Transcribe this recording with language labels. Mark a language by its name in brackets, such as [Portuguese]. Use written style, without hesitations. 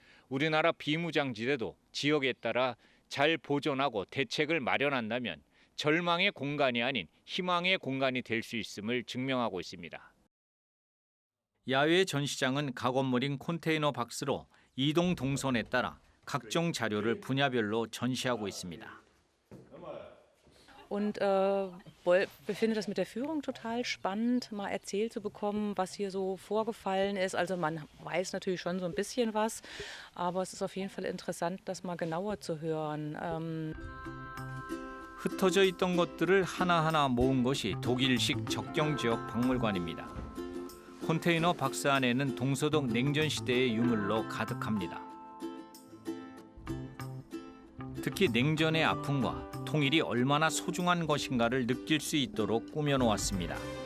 [Korean] 우리나라 비무장지대도 지역에 따라 잘 보존하고 대책을 마련한다면 절망의 공간이 아닌 희망의 공간이 될 수 있음을 증명하고 있습니다. 야외 전시장은 갓건물인 컨테이너 박스로 이동 동선에 따라 각종 자료를 분야별로 전시하고 있습니다. [German] Und wir finden das mit der Führung total spannend, mal erzählt zu bekommen, was hier so vorgefallen ist. Also man weiß natürlich schon so ein bisschen was, aber es ist auf jeden Fall interessant, das mal genauer zu hören. [Korean] 흩어져 있던 것들을 하나하나 모은 것이 독일식 적경지역 박물관입니다. 컨테이너 박스 안에는 동서독 냉전시대의 유물로 가득합니다. 특히 냉전의 아픔과 통일이 얼마나 소중한 것인가를 느낄 수 있도록 꾸며놓았습니다.